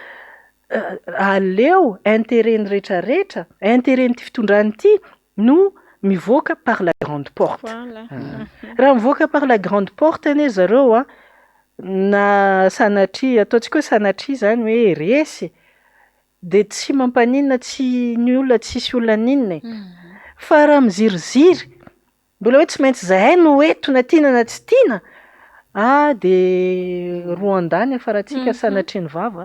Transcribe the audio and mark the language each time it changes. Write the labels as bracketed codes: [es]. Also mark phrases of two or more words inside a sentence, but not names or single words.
[mg] aleo intérêt-ny rehetrarehetra intérêt-nyity fitondrany ity no mivoaka [fr] par la grande porte [mg] raha mivoaka [fr] par la grande porte [mg] anie zareo na sanatria ataontsika hoe sanatria zany hoe resy dia tsy mampaninona tsy ny olona tsisy olona ninona fa raha miziriziry mbola hoe tsy maintsy zahay no etona tiana na tsy tiana dia roa andany afaratsika sanatriany vava